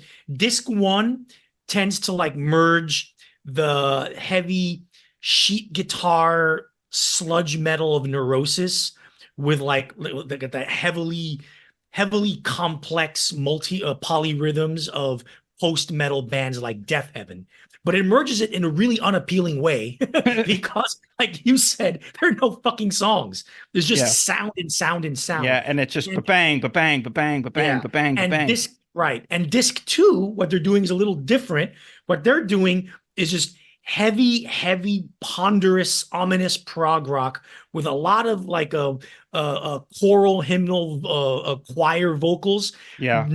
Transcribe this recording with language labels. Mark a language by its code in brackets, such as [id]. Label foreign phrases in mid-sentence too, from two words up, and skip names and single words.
[en] Disc one tends to like merge the heavy sheet guitar sludge metal of Neurosis with like the heavily complex multi polyrhythms of post metal bands like Death Heaven. But it merges it in a really unappealing way because, like you said, there are no fucking songs. There's just Yeah, sound and sound and sound. yeah, and it's just ba And bang, ba bang, ba bang, ba bang, yeah. ba bang, ba And bang. disc, right. And disc two, what they're doing is a little different. What they're doing is just heavy, ponderous, ominous prog rock with a lot of like a choral, hymnal, choir vocals, Yeah,